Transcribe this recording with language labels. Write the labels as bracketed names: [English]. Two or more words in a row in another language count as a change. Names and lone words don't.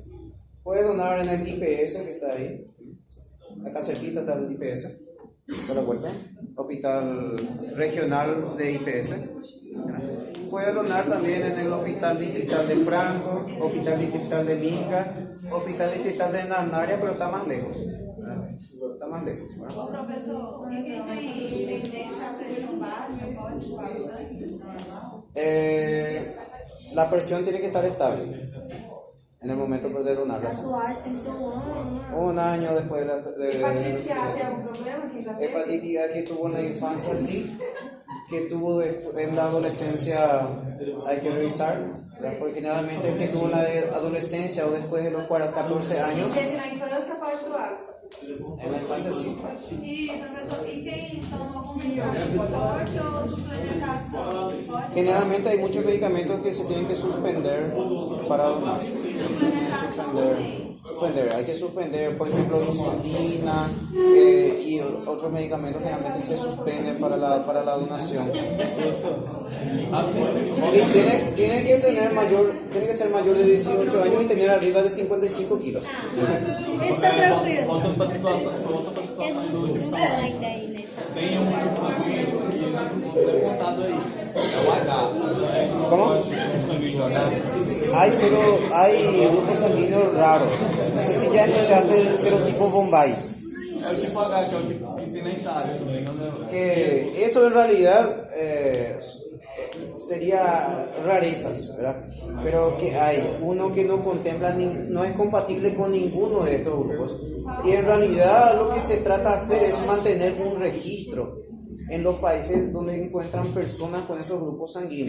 [Spanish] Puede donar en el IPS que está ahí. Acá cerquita está el IPS, por la puerta, hospital regional de IPS. Puede donar también en el hospital distrital de Franco, hospital distrital de Minga, hospital distrital de Narnaria, pero está más lejos. Está más lejos. [Portuguese] Professor, e quem tem tendência à pressão baixa pode doar sangue normal? [Spanish] La presión tiene que estar estable en el momento de donar la sangre. [Portuguese] Tatuagem tem que ser ano. [Spanish] Un año después de [Portuguese] Hepatite A tem algum problema? Quem já teve? [Spanish] hepatitis A que tuvo en la infancia sí, que tuvo en la adolescencia hay que revisar, ¿verdad? Porque generalmente el que tuvo en la adolescencia o después de los 14 años, [Portuguese] Teve na infância pode doar. [Spanish] en la infancia sí. [Portuguese] E, professor, e quem toma algum medicamento forte ou suplementação? Pode? [Spanish] Generalmente hay muchos medicamentos que se tienen que suspender para donar. Hay que suspender, por ejemplo, insulina y otros medicamentos generalmente se suspenden para la donación. Y tiene que ser mayor de 18 años y tener arriba de 55 kilos. Está tranquilo. [Portuguese] Voltando para a situação Eu não tô ainda aí nessa. tem um grupo sanguíneo que não é contado aí. É o H. [Spanish] ¿Cómo? [Portuguese] O sanguíneo H. [Spanish] Hay grupos sanguíneos raros. No sé si ya escuchaste el serotipo Bombay. [Portuguese] É o tipo H, que é o tipo que tem na Itália, se não me engano. [Spanish] Que eso en realidad sería rarezas, ¿verdad? Pero que hay uno que no contempla, no es compatible con ninguno de estos grupos. Y en realidad lo que se trata de hacer es mantener un registro en los países donde encuentran personas con esos grupos sanguíneos.